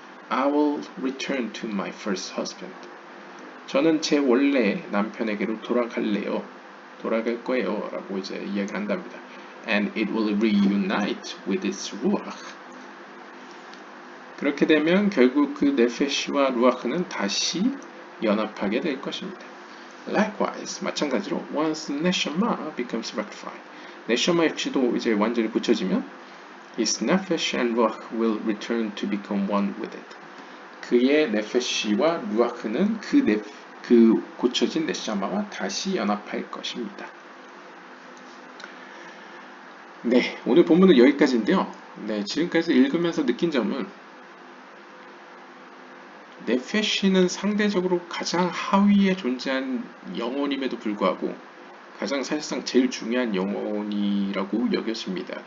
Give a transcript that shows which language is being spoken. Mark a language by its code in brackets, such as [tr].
[en] I will return to my first husband. [ko] 저는 제 원래 남편에게로 돌아갈 거예요 라고 이제 이야기를 한답니다. [en] And it will reunite with its ruach. [ko] 그렇게 되면 결국 그 네페시와 루아흐는 다시 연합하게 될 것입니다. [en] Likewise, [ko] 마찬가지로 [en] once neshama becomes rectified, neshama [ko] 역시도 이제 완전히 고쳐지면 [en] his nefesh and ruach will return to become one with it. [ko] 그의 네페시와 루아흐는 그 고쳐진 네샤마와 다시 연합할 것입니다. 네, 오늘 본문은 여기까지인데요. 네, 지금까지 읽으면서 느낀 점은 네페시는 상대적으로 가장 하위에 존재한 영혼임에도 불구하고 가장 사실상 제일 중요한 영혼이라고 여겨집니다.